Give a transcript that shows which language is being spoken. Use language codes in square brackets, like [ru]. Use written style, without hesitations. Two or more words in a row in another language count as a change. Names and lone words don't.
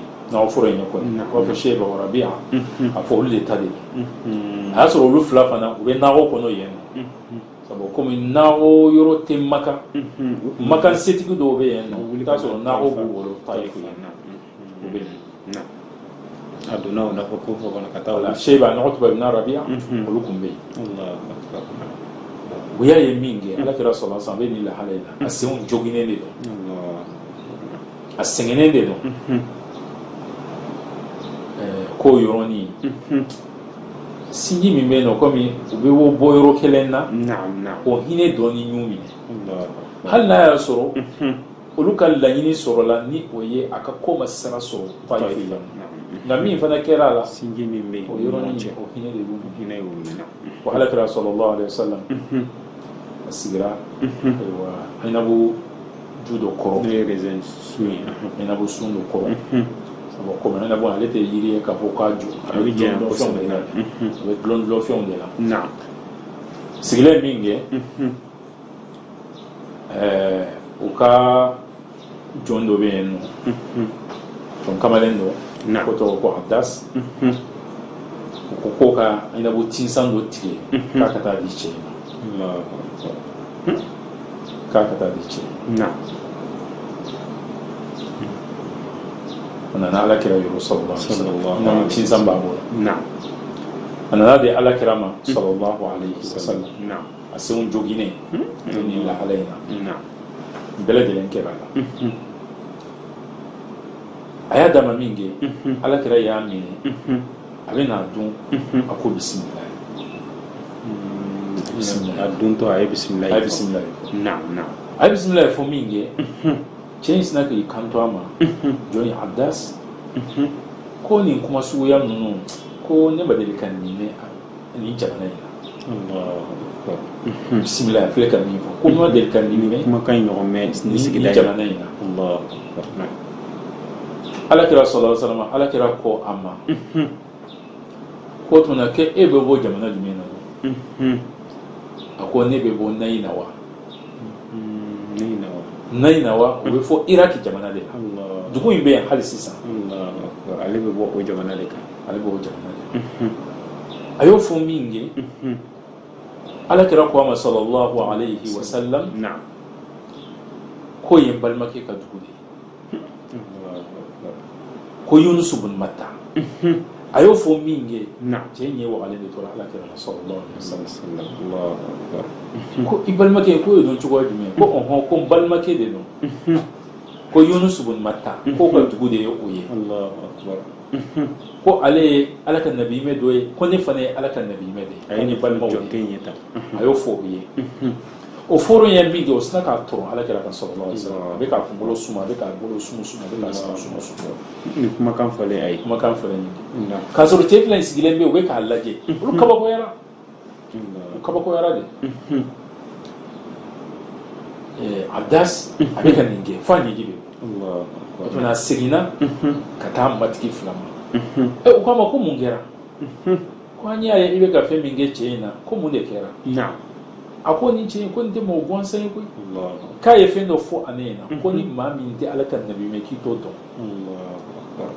[bm] n'aw fɔra yen kɔni u b'a fɔ Seba wa Rabi'a a fɔ olu de ta de don a y'a sɔrɔ olu fila fana u bɛ nakɔ kɔnɔ yen nɔ sabu komi nakɔ yɔrɔ tɛ Maka Maka setigi dɔw bɛ yen nɔ i t'a sɔrɔ nakɔ b'u bolo ta ye fila o bɛ yen a donna o nakɔ ko fɔ kɔnɔ ka taa wala Seba nɔgɔ tubabu na Rabi'a olu kun bɛ yen u y'a ye min kɛ Alakira [ar] صلى الله عليه وسلم [bm] a bɛ nin lahala in na a senw joginnen de don a sɛgɛnnen de don k'o yɔrɔnin sinji min bɛ yen nɔ komi u bɛ bɔ yɔrɔ kelen na o hinɛ dɔɔni y'u minɛ hali n'a y'a sɔrɔ olu ka laɲini sɔrɔla ni o ye a ka ko ma sira sɔrɔ Taif la nka min fana kɛra a la sinji min bɛ yen o yɔrɔnin o hinɛ de y'u minɛ wa Alakira [ar] صلى الله عليه وسلم [bm] a sigira ayiwa Inabu ju dɔ kɔrɔ Inabu sun dɔ kɔrɔ sabu komi Inabu ale tɛ yiri ye k'a fɔ k'a jɔ a bɛ dulon fɛnw de la a bɛ dulon fɛnw de la sigilen min kɛ u ka jɔn dɔ bɛ yen nɔ jɔn kamalen dɔ ko tɔgɔ ko Abdas u ko k'o ka Inabu tinsan dɔ tigɛ k'a ka taa di cɛ ma k'a ka taa di cɛ a nana Alakira yɔrɔ [ar] صلى الله عليه وسلم [bm] tinsan b'a bolo a nana di Alakira ma [ar] صلى الله عليه وسلم [bm] a senw joginnen ni lahala in na bɛɛ lajɛlen kɛra la a y'a dama min kɛ Alakira y'a minɛ a bɛ n'a dun a ko bisimila a duntɔ a ye bisimila a ye bisimila a ye bisimila fɔ min kɛ cɛ in sina k'i kanto a ma jɔn ye Abdas ko nin kuma suguya ninnu ko ne ma deli ka nin mɛn nin jamana in na bisimila a filɛ ka min fɔ ko ne ma deli ka nin mɛn kumakan ɲɔgɔn mɛn nin jamana in na Alakira [ar] صلى الله عليه وسلم [bm] Alakira ko a ma ko tuma kɛ e bɛ bɔ jamana jumɛn na a ko ne bɛ bɔ Nayina wa Nayina wa o bɛ fɔ Iraki jamana de la dugu in bɛ yan hali sisan ale bɛ bɔ o jamana de kan ale bɛ o jamana de kan a y'o fɔ min kɛ Alakira ko a ma [ar] صلى الله عليه وسلم [bm] ko ye n balimakɛ ka dugu de ye ko Yunus ibn Matta a y'o fɔ min kɛ cɛ in ye wagalen de tora Alakira [ar] صلى الله عليه وسلم [bm] ko i balimakɛ ko ye don cogoya jumɛn ko ɔhɔn ko n balimakɛ de don ko Yunus ibn Matta ko ka dugu de ye o ye ko ale ye Ala ka nabiyimɛ dɔ ye ko ne fana ye Ala ka nabiyimɛ de ye a ye ne balimaw ye a y'o fɔ o ye o fɔra ye min kɛ o sina k'a tɔrɔ Alakira kan [ar] صلى الله عليه وسلم [bm] a bɛ k'a kunkolo suma a bɛ k'a bolo sumu a bɛ k'a suma ni kumakan fɔlen a ye kumakan fɔlen ye k'a sɔrɔ cɛ fila in sigilen bɛ yen u bɛ k'a lajɛ olu kabakoyara u kabakoyara de Abdas a bɛ ka nin kɛ fo a ɲɛji bɛ o tuma a seginna ka taa matigi fila ma u k'a ma ko mun kɛra ko an y'a ye i bɛ ka fɛn min kɛ cɛ in na ko mun de kɛra a ko nin cɛ in ko nin tɛ mɔgɔ gansan ye koyi k'a ye fɛn dɔ fɔ ale ɲɛna ko ni maa min tɛ Ala ka nabiyimɛ k'i t'o dɔn